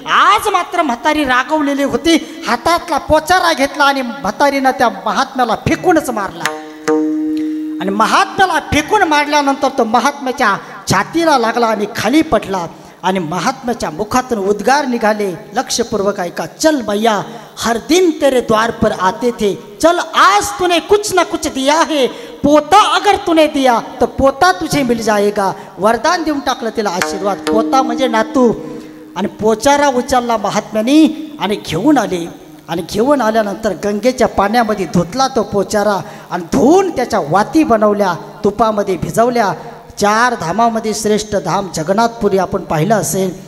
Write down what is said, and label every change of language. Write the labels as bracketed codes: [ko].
[mr] आज मात्र म्हातारी रागवलेली होती, हातातला पोचारा घेतला आणि म्हातारीनं त्या महात्म्याला फेकूनच मारला. आणि महात्म्याला फेकून मारल्यानंतर तो महात्म्याच्या छातीला लागला आणि खाली पडला. आणि महात्म्याच्या मुखातून उद्गार निघाले, लक्षपूर्वक ऐका. [hi] चल भैया, हर दिन तेरे द्वार पर आते थे, चल आज तूने कुछ ना कुछ दिया है, पोता अगर तूने दिया तो पोता तुझे मिल जाएगा. [mr] वरदान देऊन टाकलं तिला, आशीर्वाद. पोता म्हणजे नातू. आणि पोचारा उचलला महात्म्यानी आणि घेऊन आले. आणि घेऊन आल्यानंतर गंगेच्या पाण्यामध्ये धुतला तो पोचारा आणि धुवून त्याच्या वाती बनवल्या, तुपामध्ये भिजवल्या. 4 धामामध्ये श्रेष्ठ धाम जगन्नाथपुरी आपण पाहिलं असेल.